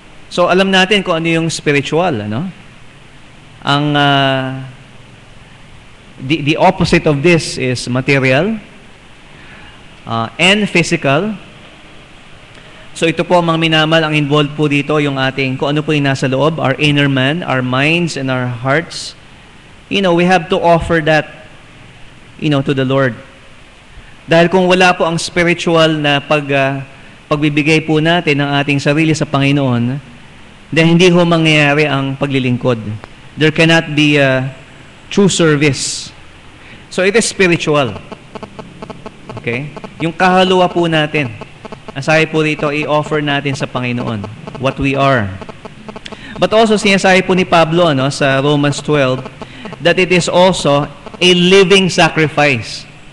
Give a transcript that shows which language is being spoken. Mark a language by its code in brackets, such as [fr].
[tl] So alam natin kung ano yung [en] spiritual, Ang the opposite of this is material and physical. [tl] So ito po, mga minamal, ang involved po dito yung kung ano po yung nasa loob, [en] our inner man, our minds and our hearts. We have to offer that, to the Lord. [tl] Dahil kung wala po ang spiritual na pagbibigay po natin ng ating sarili sa Panginoon, then hindi ho mangyayari ang paglilingkod. [en] There cannot be a true service. So it is spiritual. [tl] Okay? Yung kahalua po natin, ang sabi po dito, i-offer natin sa Panginoon [en] what we are. But also [tl] sinasabi po ni Pablo sa [en] Romans 12 that it is also a living sacrifice.